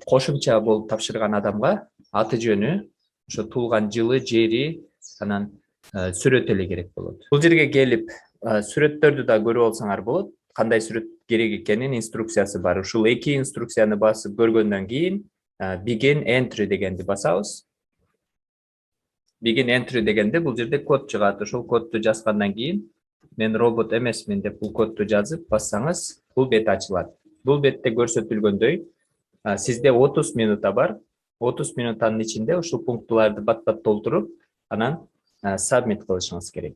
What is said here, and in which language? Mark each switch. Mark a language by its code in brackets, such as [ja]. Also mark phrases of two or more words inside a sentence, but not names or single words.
[ky] Кошумча болуп тапшырган адамга аты жөнү, ошо туулган жылы, жери, анан сүрөт эле керек болот. Бул жерге келип сүрөттөрдү да көрүп алсаңар болот. Кандай сүрөт керек экенин инструкциясы бар. Ушул эки инструкцияны басып көргөндөн кийин [en] begin entry [ky] дегенди басабыз. [en] Begin entry [ky] дегенде бул жерде код чыгат. Ошол кодду жазгандан кийин мен робот эмесмин деп бул кодду жазып бассаңыз, бул бет ачылат. Бул бетте көрсөтүлгөндөй, сизде 30 минута бар. 30 минутанын ичинде ушул пункттарды бат-бат толтуруп, анан сабмит кылышыңыз керек.